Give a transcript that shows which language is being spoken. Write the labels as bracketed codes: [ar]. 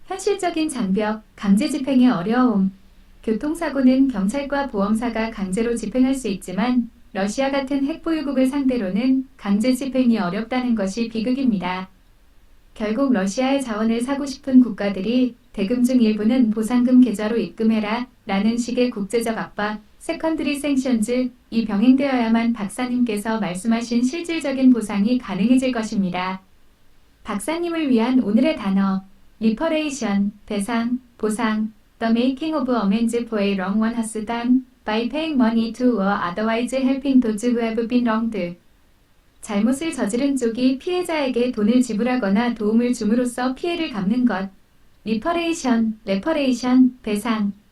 [ko] 현실적인 장벽, 강제 집행의 어려움. 교통사고는 경찰과 보험사가 강제로 집행할 수 있지만 러시아 같은 핵보유국을 상대로는 강제 집행이 어렵다는 것이 비극입니다. 결국 러시아의 자원을 사고 싶은 국가들이 대금 중 일부는 보상금 계좌로 입금해라 라는 식의 국제적 압박, 세컨드리 생션즈, 이 병행되어야만 박사님께서 말씀하신 실질적인 보상이 가능해질 것입니다. 박사님을 위한 오늘의 단어, 리퍼레이션, 배상, 보상, [en] the making of amends for a wrong one has done by paying money to or otherwise helping those who have been wronged. [ko] 잘못을 저지른 쪽이 피해자에게 돈을 지불하거나 도움을 줌으로써 피해를 갚는 것. 리퍼레이션, 레퍼레이션, 배상.